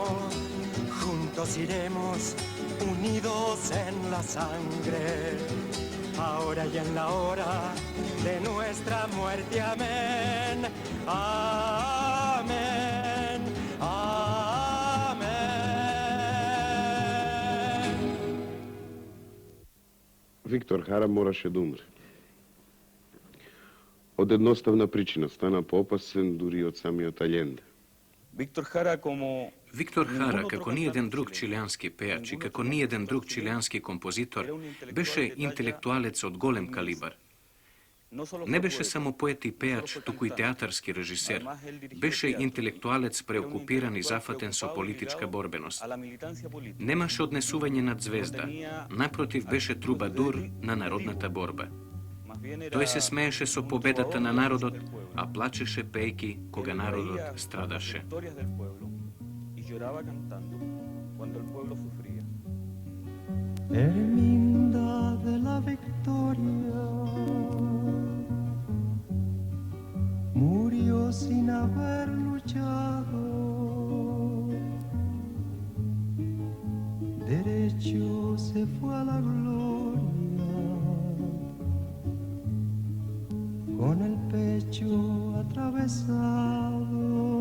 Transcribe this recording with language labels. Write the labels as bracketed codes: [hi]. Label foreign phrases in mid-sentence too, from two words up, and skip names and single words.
[es] Juntos iremos unidos en la sangre, ahora y en la hora de nuestra muerte. Amén. Amén. Amén. [mk] Виктор Хара мораше да умре. Од едноставна причина стана поопасен дури од самиот Аљенде. [es] Víctor Jara como [mk] Виктор Хара, како ниеден друг чилијански пејач и како ниеден друг чилијански композитор, беше интелектуалец од голем калибар. Не беше само поет и пејач, туку и театарски режисер. Беше интелектуалец преокупиран и зафатен со политичка борбеност. Немаше однесување над звезда. Напротив, беше трубадур на народната борба. Тој се смееше со победата на народот, а плачеше пејки кога народот страдаше. [es] Herminda de la Victoria murió sin haber luchado, derecho se fue a la gloria, con el pecho atravesado.